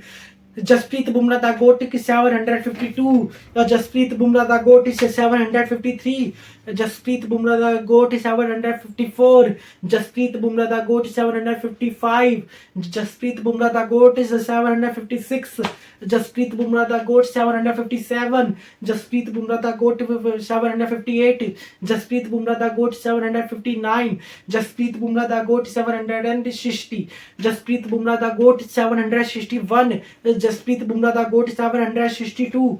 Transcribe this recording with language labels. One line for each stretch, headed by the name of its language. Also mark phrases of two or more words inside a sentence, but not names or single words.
English: Jasprit Bumrah the GOAT is 752. Jasprit Bumrah the GOAT is 753. Jasprit Bumrah the GOAT is 754. Jasprit Bumrah the GOAT is 755. Jasprit Bumrah the GOAT is 756. Jasprit Bumrah the GOAT 757. Jasprit Bumrah the GOAT 758. Jasprit Bumrah the GOAT 759. Jasprit Bumrah the GOAT 760. Jasprit Bumrah the GOAT 761. Jasprit Bumrah the GOAT 762.